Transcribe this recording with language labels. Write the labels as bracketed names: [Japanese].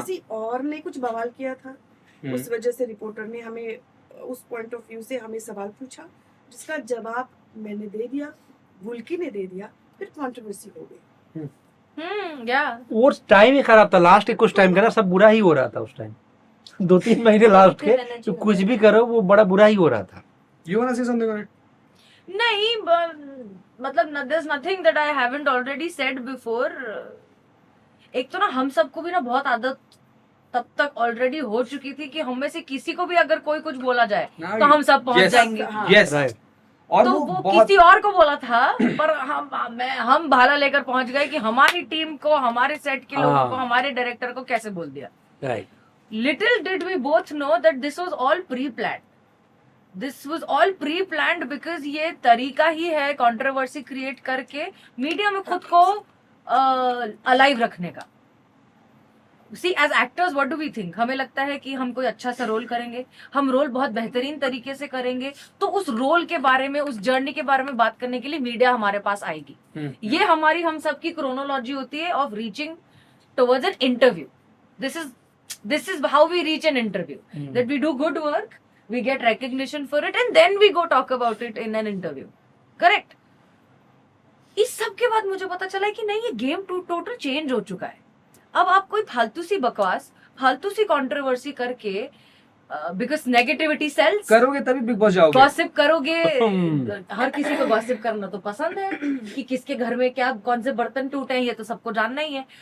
[Hindi] किसी और ने कुछ बवाल किया था, उस वजह से रिपोर्टर ने हमें उस पॉइंट ऑफ व्यू से हमें सवाल पूछा जिसका जवाब मैंने दे दिया, बुल्की ने दे दिया, फिर कंट्रोवर्सी हो गई। या वो टाइम ही खराब था, लास्ट कुछ टाइम का ना सब बुरा ही हो रहा था उस टाइम, 2-3 महीने लास्ट के तो कुछ भी करो वो बड़ा बुरा ही हो रहा था। [English] You wanna say something on it? [Hindi] नहीं मतलब [English] there's nothing that I haven't already said before. [Hindi] एक तो ना हम सबको भी ना बहुत आदत तब तक ऑलरेडी हो चुकी थी कि हम में से किसी को भी अगर कोई कुछ बोला जाए [English] Now [Hindi] तो [English] you- [Hindi] हम सब पहुंच [English] Yes. [Hindi] जाएंगे। हाँ। [English] Yes. Right. [Hindi] और तो वो वो बहुत किसी और को बोला था पर हम भाला लेकर पहुंच गए कि हमारी टीम को, हमारे सेट के लोगों को, हाँ। हमारे डायरेक्टर को कैसे बोल दिया। [English] Right. Little did we both know that this was all pre-planned. This was all pre-planned because [Hindi] ये तरीका ही है कंट्रोवर्सी क्रिएट करके मीडिया में खुद को अलाइव रखने का। [English] See, as actors, what do we think? [Hindi] हमें लगता है कि हम कोई अच्छा सा रोल करेंगे, हम रोल बहुत बेहतरीन तरीके से करेंगे, तो उस रोल के बारे में, उस जर्नी के बारे में बात करने के लिए मीडिया हमारे पास आएगी। ये हमारी हम सबकी क्रोनोलॉजी होती है [English] Of reaching towards an interview. This is how we reach an interview. That we do good work, we get recognition for it, and then we go talk about it in an interview. Correct? [Hindi] इस सब के बाद मुझे पता चला कि नहीं, ये गेम टोटल चेंज हो चुका है। अब आप कोई फालतू सी बकवास, फालतू सी कंट्रोवर्सी करके, [English] because negativity sells, [Hindi] करोगे तभी बिग बॉस जाओगे। गॉसिप करोगे। हर किसी को गॉसिप करना तो पसंद है कि किसके घर में क्या, कौन से बर्तन टूटे हैं, ये तो सबको जानना ही है।